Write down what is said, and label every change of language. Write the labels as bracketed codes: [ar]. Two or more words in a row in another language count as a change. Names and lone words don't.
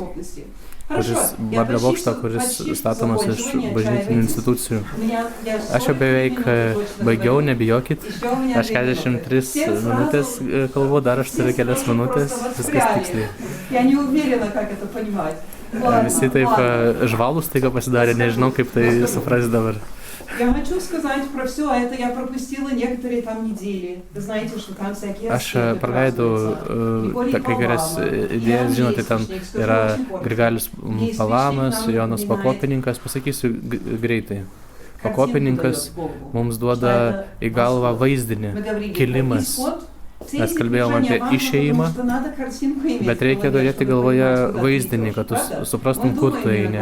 [lt] Babelio bokštą, kuris statomas iš bažnytinių institucijų. Aš jau beveik baigiau, nebijokit. Aš 43 minutės kalbu, dar aš turiu kelias minutės, viskas tiksliai. Visi taip žvalūs taiga pasidarė, nežinau, kaip tai suprasti dabar. [ru] Я хочу сказать про все это, я пропустила некоторые там недели. Вы знаете, что там всякие [lt] Aš praleidau kai kurias idėjas, žinote, ten yra Grigalius Palamas, Jonas Pakopininkas, pasakysiu greitai. Pakopininkas mums duoda į galvą vaizdinį, kilimas. Mes kalbėjom apie išėjimą, bet reikia turėti galvoje vaizdinį, kad tu suprastum, kur tu eini.